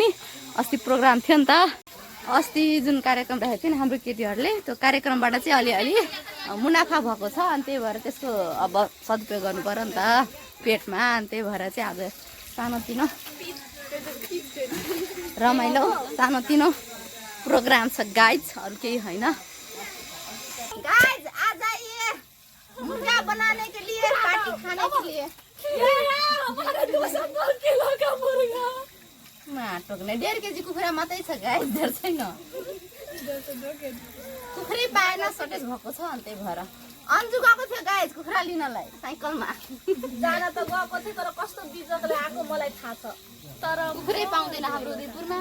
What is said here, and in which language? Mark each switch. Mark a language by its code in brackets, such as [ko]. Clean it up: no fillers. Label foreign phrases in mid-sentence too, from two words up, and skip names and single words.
[ne] अस्ति प्रोग्राम थियो नि त। अस्ति जुन कार्यक्रम राखेको थियो नि हाम्रो केटीहरूले त्यो कार्यक्रमबाट चाहिँ अलिअलि मुनाफा भएको छ अनि त्यही भएर त्यसको अब सदुपयोग गर्नु पर्यो नि त पेटमा। अनि त्यही भएर चाहिँ आज सानोतिनो रमाइलो सानोतिनो प्रोग्राम छ गाइज, अरू केही होइन। [hi] गाइज आज ये मुर्गा बनाने के लिए पार्टी खाने के लिए हमारा 200 किलो का मुर्गा [ne] टोक्ने 1.5 केजी कुखुरा मात्रै छ गाइज, धेर छैन। कुखुरै पाएन सर्टेज भएको छ अनि त्यही भएर अन्जु गएको थियो गाइज कुखुरा लिनलाई साइकलमा। जान त गएको थियो तर कस्तो बिजोकले आएको मलाई थाहा छ। तर कुखुरै पाउँदैन हाम्रो उदयपुरमा।